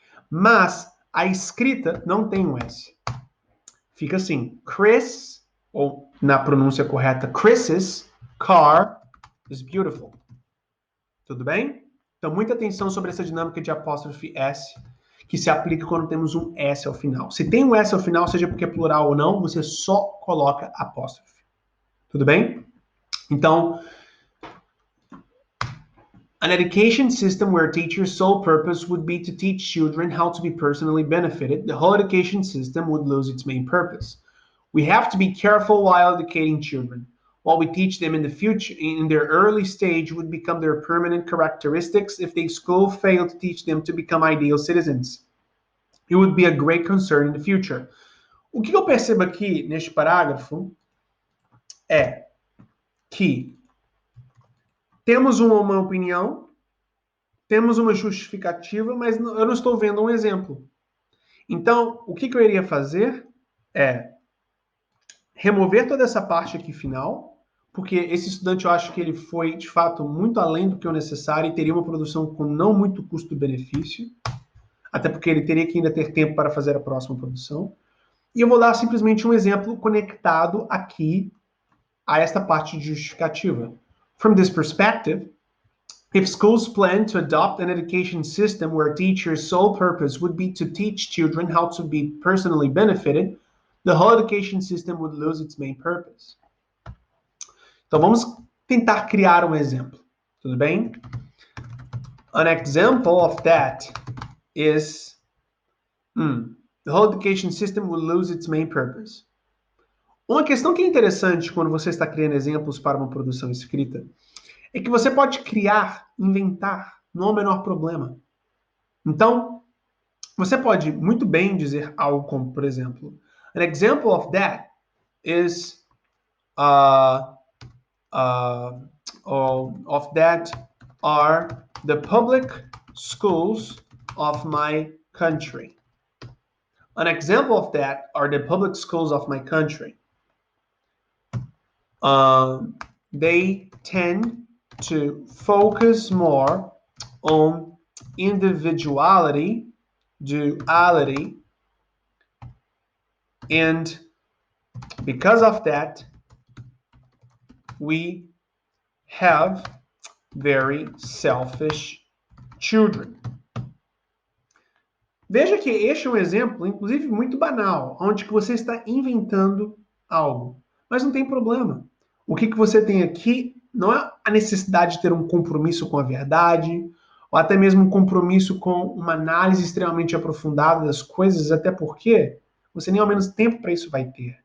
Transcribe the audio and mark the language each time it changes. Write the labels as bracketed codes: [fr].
[pt] Mas a escrita não tem um S. Fica assim, Chris, ou na pronúncia correta, Chris's car is beautiful. Tudo bem? Então muita atenção sobre essa dinâmica de apóstrofe S, que se aplica quando temos um S ao final. Se tem um S ao final, seja porque é plural ou não, você só coloca apóstrofe. Tudo bem? [en] Então, an education system where teachers' sole purpose would be to teach children how to be personally benefited, the whole education system would lose its main purpose. We have to be careful while educating children. What we teach them in the future, in their early stage, would become their permanent characteristics if the school failed to teach them to become ideal citizens. It would be a great concern in the future. [pt] O que eu percebo aqui neste parágrafo é que temos uma opinião, temos uma justificativa, mas eu não estou vendo um exemplo. Então, o que eu iria fazer é remover toda essa parte aqui final, porque esse estudante eu acho que ele foi, de fato, muito além do que o necessário e teria uma produção com não muito custo-benefício, até porque ele teria que ainda ter tempo para fazer a próxima produção. E eu vou dar simplesmente um exemplo conectado aqui a esta parte de justificativa. [en] From this perspective, if schools plan to adopt an education system where teachers' sole purpose would be to teach children how to be personally benefited, the whole education system would lose its main purpose. [pt] Então vamos tentar criar um exemplo, tudo bem? [en] An example of that is the whole education system will lose its main purpose. [pt] Uma questão que é interessante quando você está criando exemplos para uma produção escrita é que você pode criar, inventar, não há o menor problema. [en] Então, você pode muito bem dizer algo como, por exemplo, an example of that is uh, of that are the public schools of my country. An example of that are the public schools of my country. They tend to focus more on individuality, duality, and because of that, we have very selfish children. [pt] Veja que este é um exemplo, inclusive, muito banal, onde que você está inventando algo. Mas não tem problema. O que você tem aqui não é a necessidade de ter um compromisso com a verdade, ou até mesmo um compromisso com uma análise extremamente aprofundada das coisas, até porque você nem ao menos tempo para isso vai ter.